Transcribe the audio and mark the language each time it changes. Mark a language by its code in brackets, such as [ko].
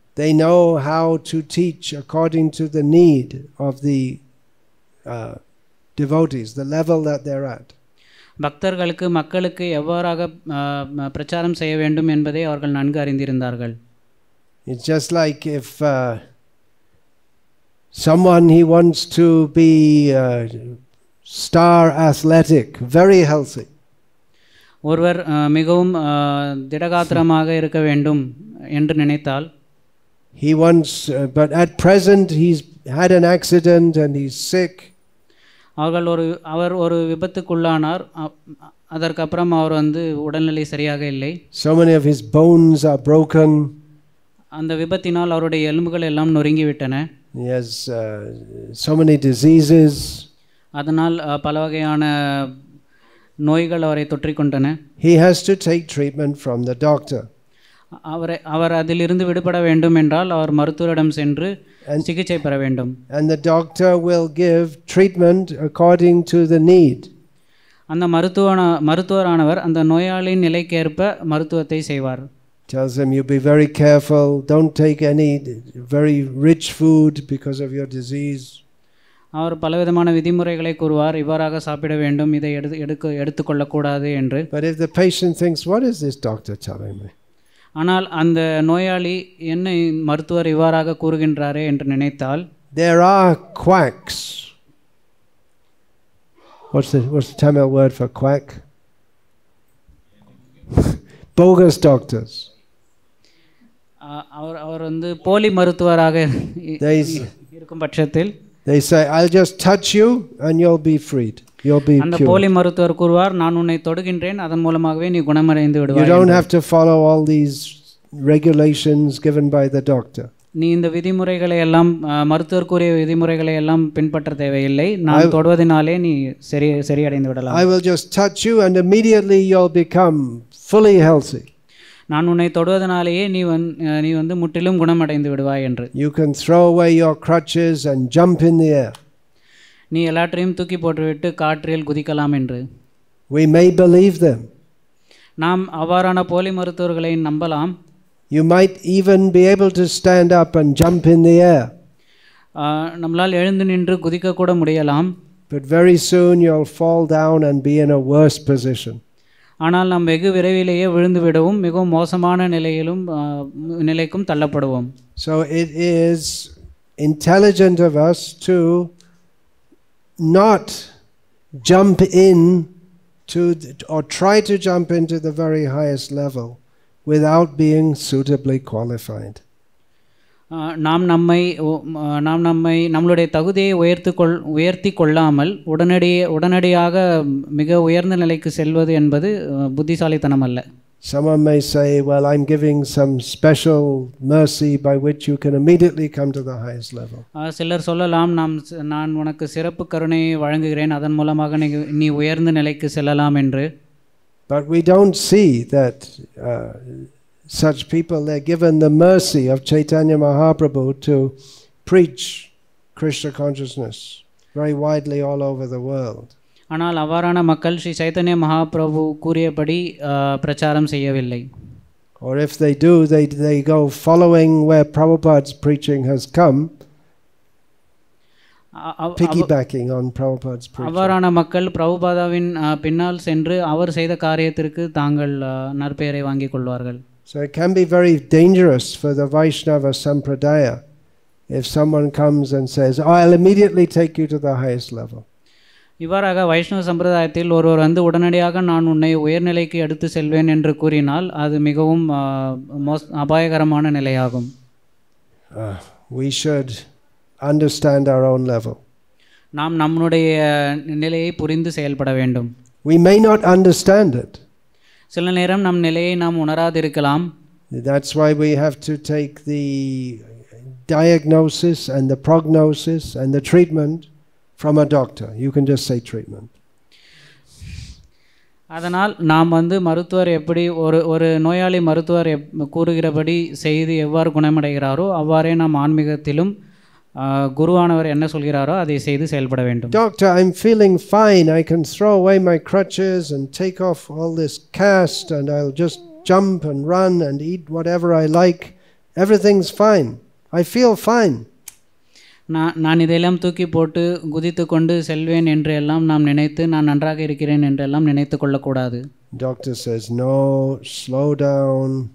[en] They know how to teach according to the need of the devotees, the level that they're at. [ta] பக்தர்களுக்கு, மக்களுக்கு எவ்வாறாக பிரச்சாரம் செய்ய வேண்டும் என்பதை அவர்கள் நன்கு அறிந்திருந்தார்கள். [en] It's just like if someone he wants to be star athletic, very healthy. [ta] ஒருவர் மிகவும் திடகாத்திரமாக இருக்க வேண்டும் என்று நினைத்தால், [en] he wants but at present he's had an accident and he's sick. [ta] அவர் ஒரு விபத்துக்குள்ளானார். அதற்கப்புறம் அவர் உடல்நிலை சரியாக இல்லை. [en] So many of his bones are broken. [ta] அந்த விபத்தினால் அவருடைய எலும்புகள் எல்லாம் நொறுங்கிவிட்டன. [en] He has so many diseases. [ta] அதனால் பல வகையான நோய்கள் அவரை தொற்றிக்கொண்டன. [en] He has to take treatment from the doctor. [ta] அவர் அதிலிருந்து விடுபட வேண்டும் என்றால் அவர் மருத்துவரிடம் சென்று சிகிச்சை பெற வேண்டும். [en] And the doctor will give treatment according to the need. [ta] அந்த மருத்துவரானவர் அந்த நோயாளியின் நிலைக்கேற்ப மருத்துவத்தை செய்வார். [en] Tells him, you be very careful, don't take any very rich food because of your disease. [ta] அவர் பலவிதமான விதிமுறைகளை கூறுவார். இவ்வாறாக சாப்பிட வேண்டும், இதை எடுத்துக்கொள்ளக்கூடாது என்று. [en] But if the patient thinks, what is this doctor telling me? [ta] ஆனால் அந்த நோயாளி என்ன மருத்துவர் இவ்வாறாக கூறுகின்றாரே என்று நினைத்தால், [en] there are quacks. What's the Tamil word for quack? Bogus doctors. [ta] அவர் போலி மருத்துவராக இருக்கும் பட்சத்தில் [en] they say, I'll just touch you and you'll be freed. You'll be [ta] அந்த போலி மருத்துவர் கூறுவார், நான் உன்னை தொடுகின்றேன், அதன் மூலமாகவே நீ குணமடைந்து விடுவாய். [en] You don't have to follow all these regulations given by the doctor. [ta] நீ இந்த விதிமுறைகளை எல்லாம், மருத்துவர் கூறிய விதிமுறைகளை எல்லாம் பின்பற்ற தேவையில்லை. நான் தொடுவதனாலே நீ சரியடைந்து விடலாம். [en] I will just touch you and immediately you'll become fully healthy. [ta] நான் உன்னை தொடுவதனாலேயே நீ முற்றிலும் குணமடைந்து விடுவாய் என்று. [en] You can throw away your crutches and jump in the air. [ta] நீ எல்லாற்றையும் தூக்கி போட்டுவிட்டு காற்றில் குதிக்கலாம் என்று. [en] We may believe them. [ta] நாம் அவ்வாறான போலி மருத்துவர்களை நம்பலாம். [en] You might even be able to stand up and jump in the air. [ta] நம்மளால் எழுந்து நின்று குதிக்க கூட முடியலாம். [en] But very soon you'll fall down and be in a worse position. [ta] ஆனால் நாம் வெகு விரைவிலேயே விழுந்து விடவும் மிகவும் மோசமான நிலைக்கும் தள்ளப்படுவோம். [en] So it is intelligent of us to not jump in to or try to jump into the very highest level without being suitably qualified. [ta] நாம் நம்மளுடைய தகுதியை உயர்த்தி கொள்ளாமல் உடனடியாக மிக உயர்ந்த நிலைக்கு செல்வது என்பது புத்திசாலித்தனம் அல்ல. [en] Someone may say, well, I'm giving some special mercy by which you can immediately come to the highest level. [ta] சிலர் சொல்லலாம், நான் உனக்கு சிறப்பு கருணையை வழங்குகிறேன், அதன் மூலமாக நீ உயர்ந்த நிலைக்கு செல்லலாம் என்று. [en] But we don't see that such people, they're given the mercy of Chaitanya Mahaprabhu to preach Krishna consciousness very widely all over the world. [ta] ஆனால் அவ்வாறான மக்கள் ஸ்ரீ சைத்தன்ய மகாபிரபு கூறியபடி பிரச்சாரம் செய்யவில்லை. [en] Or if they do, they go following where Prabhupada's preaching has come, piggybacking on Prabhupada's preaching. [ta] அவ்வாறான மக்கள் பிரபுபாதாவின் பின்னால் சென்று அவர் செய்த காரியத்திற்கு தாங்கள் நற்பெயரை வாங்கிக் கொள்வார்கள். [en] So it can be very dangerous for the Vaishnava Sampradaya if someone comes and says, oh, I'll immediately take you to the highest level. [ta] இவ்வாறாக வைஷ்ணவ சம்பிரதாயத்தில் ஒருவர் வந்து உடனடியாக நான் உன்னை உயர்நிலைக்கு எடுத்து செல்வேன் என்று கூறினால் அது மிகவும் அபாயகரமான நிலையாகும். [en] We should understand our own level. [ta] நாம் நம்முடைய நிலையை புரிந்து செயல்பட வேண்டும். [en] We may not understand it. [ta] சில நேரம் நம் நிலையை நாம் உணராதிருக்கலாம். [en] That's why we have to take the diagnosis and the prognosis and the treatment from a doctor. You can just say treatment. [ta] அதனால் நாம் வந்து மருத்துவர் எப்படி ஒரு நோயாளி மருத்துவர் கூறுகிறபடி செய்து எவ்வாறு குணமடைகிறாரோ அவ்வாறே நாம் ஆன்மீகத்திலும் குருவானவர் என்ன சொல்கிறாரோ அதை செய்து செயல்பட வேண்டும். [en] Doctor, I'm feeling fine. I can throw away my crutches and take off all this cast and I'll just jump and run and eat whatever I like. Everything's fine. I feel fine. [ta] நான் இதையெல்லாம் தூக்கி போட்டு குதித்து கொண்டு செல்வேன் என்று எல்லாம் நாம் நினைத்து நான் நன்றாக இருக்கிறேன் என்றெல்லாம் நினைத்து கொள்ளக்கூடாது. [en] Doctor says, no, slow down.